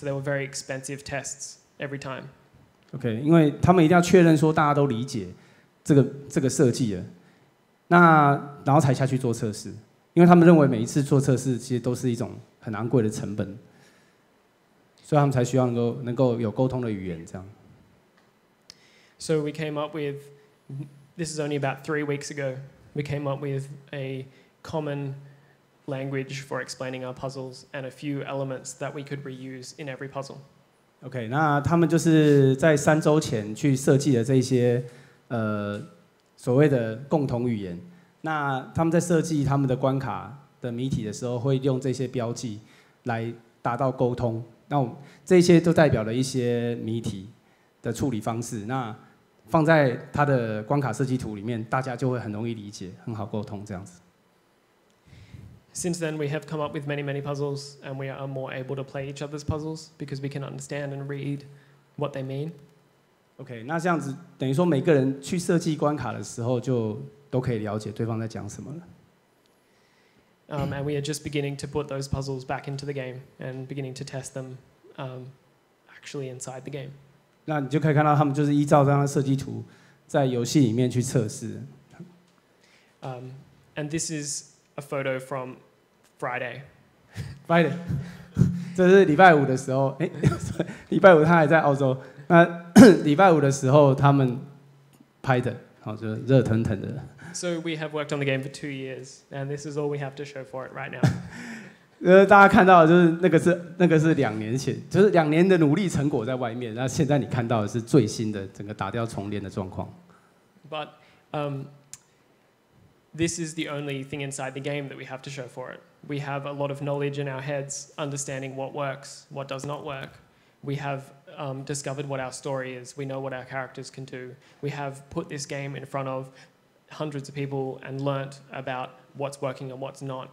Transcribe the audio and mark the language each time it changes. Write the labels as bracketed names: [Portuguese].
[English] So they were very expensive tests every time. [Chinese] OK， 因为他们一定要确认说大家都理解这个设计了，然后才下去做测试，因为他们认为每一次做测试其实都是一种很昂贵的成本，所以他们才需要能够有沟通的语言这样。 [English] So we came up with, this is only about 3 weeks ago, we came up with a common language for explaining our puzzles and a few elements that we could reuse in every puzzle. [Chinese] OK， 那他们就是在3周前去设计了这些所谓的共同语言。那他们在设计他们的关卡的谜题的时候，会用这些标记来达到沟通。那这些都代表了一些谜题的处理方式。那放在它的关卡设计图里面，大家就会很容易理解，很好沟通这样子。 [English] Since then, we have come up with many, many puzzles, and we are more able to play each other's puzzles because we can understand and read what they mean. [Chinese] OK， 那这样子等于说每个人去设计关卡的时候，就都可以了解对方在讲什么了。 [English] And we are just beginning to put those puzzles back into the game and beginning to test them actually inside the game. [Chinese] 那你就可以看到他们就是依照这样的设计图，在游戏里面去测试。 [English] And this is a photo from Friday. [Chinese] Friday， 这是礼拜五的时候，礼拜五他还在澳洲。那礼拜五的时候他们拍的，好，就热腾腾的。 [English] So we have worked on the game for 2 years, and this is all we have to show for it right now. [Chinese] 大家看到的就是那个是2年前，就是2年的努力成果在外面。那现在你看到的是最新的整个打掉重练的状况。 [English] But this is the only thing inside the game that we have to show for it. We have a lot of knowledge in our heads, understanding what works, what does not work. We have discovered what our story is. We know what our characters can do. We have put this game in front of hundreds of people and learnt about what's working and what's not.